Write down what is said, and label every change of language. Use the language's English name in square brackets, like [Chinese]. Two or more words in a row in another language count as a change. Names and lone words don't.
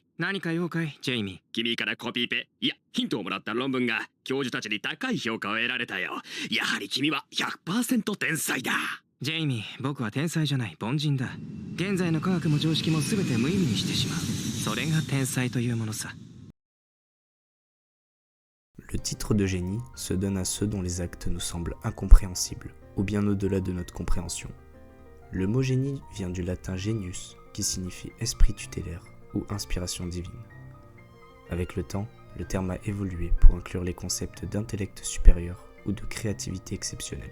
[Japanese] 何か用かい、ジェイミ君からコピペ、いやヒントをもらった論文が教授たちに高い評価を得られたよ。やはり君は 100% 天才だ。ー。ジェイミー、僕は天才じゃない、凡人だ。現在の科学も常識も全て無意味にしてしまう。それが天才というものさ。 [French] Le titre de génie se donne à ceux dont les actes nous semblent incompréhensibles, ou bien au-delà de notre compréhension. Le mot génie vient du latin genius, qui signifie esprit tutélaire ou inspiration divine. Avec le temps, le terme a évolué pour inclure les concepts d'intellect supérieur ou de créativité exceptionnelle.